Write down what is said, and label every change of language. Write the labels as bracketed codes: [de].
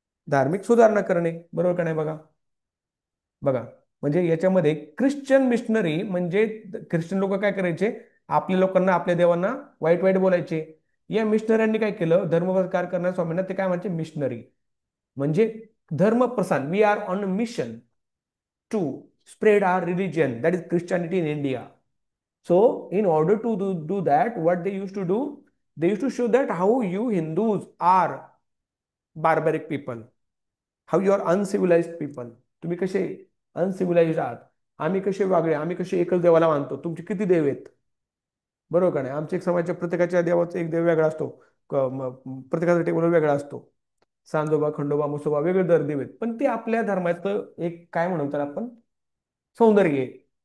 [mr] धार्मिक सुधारणा करणे. बरोबर का नाही? बघा बघा, म्हणजे याच्यामध्ये ख्रिश्चन मिशनरी म्हणजे ख्रिश्चन लोक काय करायचे? आपल्या लोकांना, आपल्या देवांना वाईट वाईट बोलायचे. या मिशनऱ्यांनी काय केलं? धर्मप्रचार करणाऱ्या स्वामींना ते काय म्हणायचे? मिशनरी. म्हणजे धर्म प्रसार. [en] We are on mission to spread our religion, that is Christianity in India. So in order to do that, what they used to do, they used to show that how you Hindus are barbaric people, how you are uncivilized people. [mr] तुम्ही कसे अनसिव्हिलाइज्ड आहात, आम्ही कसे वागळे, आम्ही कसे एकच देवाला मानतो, तुमचे किती देव आहेत. बरोबर का नाही? आमच्या एक समाजाच्या प्रत्येकाच्या देवाचा एक देव वेगळा असतो. प्रत्येकाचा टेबल वेगळा असतो. सांजोबा, खंडोबा, मुसोबा वेगळे दर देव आहेत, पण ते आपल्या धर्माचं एक काय म्हणतात आपण, सौंदर्य आहे.